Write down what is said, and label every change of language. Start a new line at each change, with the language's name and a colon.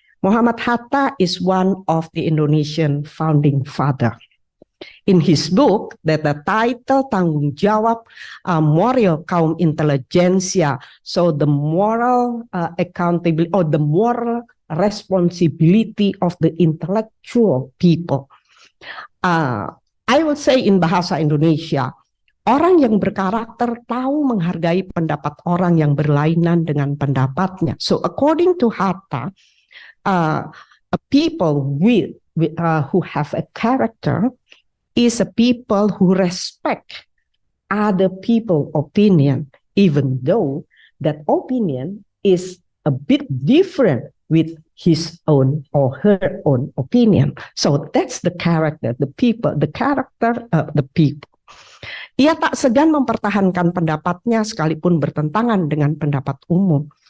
English: Muhammad Hatta is one of the Indonesian founding father. In his book, that the title Tanggung Jawab Moral Kaum Intelligentsia, so the moral accountability or the moral responsibility of the intellectual people.
Indonesian: I would say in bahasa Indonesia, orang yang berkarakter tahu menghargai pendapat orang yang berlainan dengan pendapatnya.
English: So according to Hatta, a people who have a character is a people who respect other people's opinion, even though that opinion is a bit different with his own or her own opinion. So that's the character, the people, the character of the people.
Indonesian: Ia tak segan mempertahankan pendapatnya sekalipun bertentangan dengan pendapat umum.